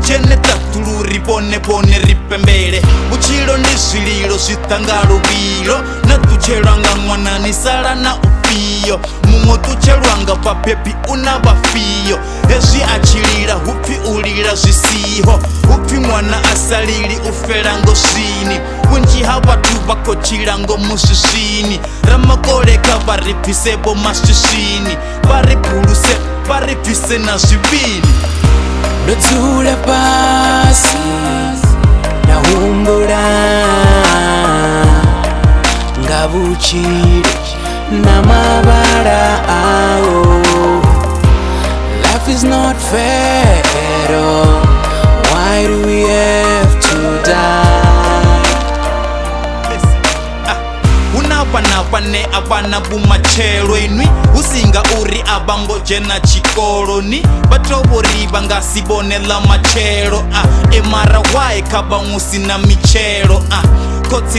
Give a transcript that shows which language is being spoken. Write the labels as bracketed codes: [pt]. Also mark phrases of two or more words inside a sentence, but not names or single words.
[ve] tshene ṱaṱulu ri vhone vhone ri pembele vhutshilo ndi zwililo zwi ḓa nga luvhilo na ṱutshelwa nga ṅwana ni sala na ufhio muṅwe ṱutshelwa nga vhabebi una vhafhio hezwi a tshilila hupfi u lila zwi siho hupfi ṅwana a sa lili u fela ngoswini vhunzhi ha vhathu vha khou tshila ngomu zwiswini ramakole kha vha ri bvise vho maswiswini vha ri buluse vha ri bvise na zwivhini ndo dzula fhasi nda humbula nga vhutshilo na mavhala awo. [en] Life is not fair at all. Why do we have to die? [ve] Huna vhana vhane a vhana vhumatshelo inwi husinga uri a vha ngo dzhena tshikoloni vha tovhori vha nga si vhone ḽa matshelo mara why kha vhaṅwe sina mitshelo khotsi